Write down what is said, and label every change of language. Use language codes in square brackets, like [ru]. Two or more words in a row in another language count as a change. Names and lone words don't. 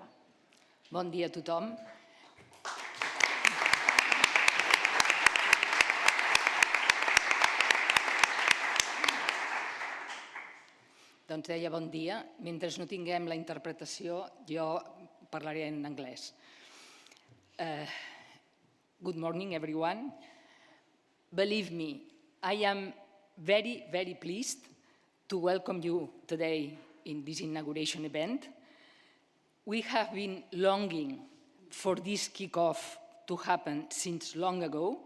[ca] Bon dia a tothom. Doncs deia bon dia. Mentre no tinguem la interpretació, jo parlaré en anglès. [en] Good morning, everyone. Believe me, I am very, very pleased to welcome you today in this inauguration event. We have been longing for this kickoff to happen since long ago.